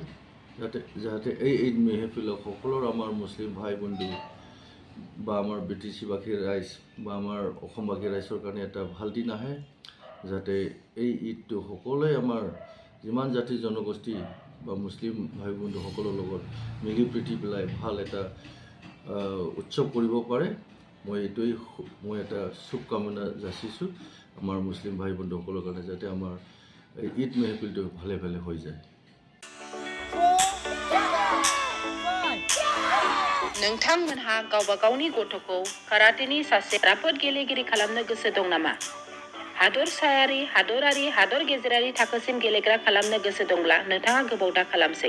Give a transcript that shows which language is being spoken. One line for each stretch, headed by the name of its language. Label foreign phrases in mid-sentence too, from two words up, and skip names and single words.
Assamese: যাতে এই ঈদ মেহফিলক সকলৰ আমাৰ মুছলিম ভাই বন্ধু বা আমাৰ BTC-বাসীৰ ৰাইজ বা আমাৰ অসমবাসী ৰাইজৰ কাৰণে এটা ভাল দিন আহে, যাতে এই ঈদটো সকলোৱে আমাৰ যিমান জাতি জনগোষ্ঠী বা মুছলিম ভাই বন্ধুসকলৰ লগত মিলি প্ৰীতি পেলাই ভাল এটা উৎসৱ কৰিব পাৰে। মই এটা শুভকামনা যাচিছোঁ আমাৰ মুছলিম ভাই বন্ধুসকলৰ কাৰণে, যাতে আমাৰ এই ঈদ মেহফিলটো ভালে ভালে হৈ যায়।
Bodo: नोंथांमोनहा गावबा गावनि गथ'खौ काराटेनि सासे राफोद गेलेगिरि खालामनो गोसो दं नामा? हादरसायारि, हादरारि, हादर गेजेरारि थाखोसिम गेलेग्रा खालामनो गोसो दंब्ला नोंथाङा गोबाव दा खालामसै।